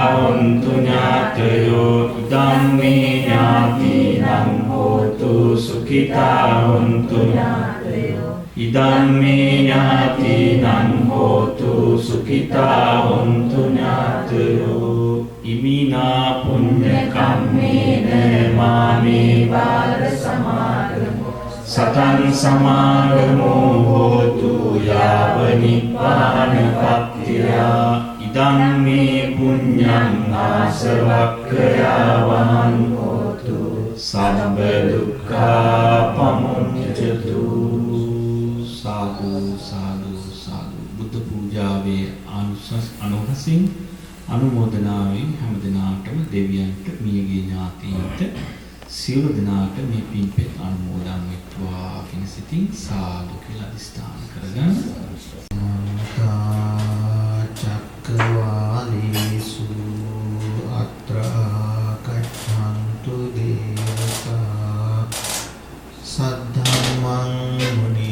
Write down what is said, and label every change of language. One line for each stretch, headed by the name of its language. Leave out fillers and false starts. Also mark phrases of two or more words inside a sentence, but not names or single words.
Pali: හොන්තු ඥාතයෝ ඉදං මේ ඥාතිනං හෝතු සුඛිතා හොන්තු ඥාතයෝ ඉදං මේ ඥාතිනං හෝතු සුඛිතා හොන්තු ඥාතයෝ ඉමිනා පුඤ්ඤ කම්මේන මාමේ බාල සමාගමෝ සතං සමාගමෝ හෝතු යාව නිපානපත්තියා ඉදං මේ පුඤ්ඤං ආසවක්ඛයාවං හෝතු සම්බ දුක්ඛා පමුඤ්චතු සාදු සාදු සාදු
Sinhala: අනුමෝදනාවෙන් හැම දිනාටම දෙවියන්ට මියගිය ඥාතීන්ට සියලු දිනාට මේ පින්පෙත් අනුමෝදන් වෙත්වා කියන සිතින් සාදු කියලා අදිස්ථාන කරගන්න.
Pali: චක්කවාලේසු අත්‍රා කච්ඡන්තු දේවතා සද්ධම්මං මුනි